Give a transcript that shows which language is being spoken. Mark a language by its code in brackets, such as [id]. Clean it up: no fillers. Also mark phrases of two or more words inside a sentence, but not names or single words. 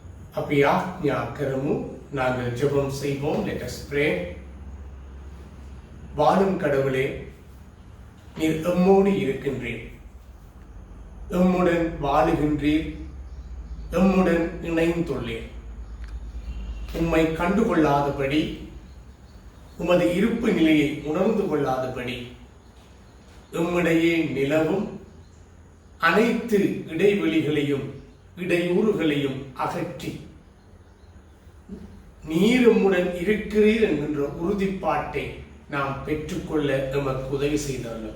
[si] අපි ආඥා කරමු. [ta] நாங்கள் ஜெபம் செய்வோம். [en] Let us pray. [ta] வாழும் கடவுளே, நீர் எம்மோடு இருக்கின்றீர், எம்முடன் வாழுகின்றீர், எம்முடன் இணைந்துள்ளீர். உம்மை கண்டுகொள்ளாதபடி, உமது இருப்பு நிலையை உணர்ந்து கொள்ளாதபடி எம்மிடையே நிலவும் அனைத்து இடைவெளிகளையும் இடையூறுகளையும் அகற்றி நீர் எம்முடன் இருக்கிறீர் என்கின்ற உறுதிப்பாட்டை நாம் பெற்றுக்கொள்ள எமக்கு உதவி செய்துள்ளோம்.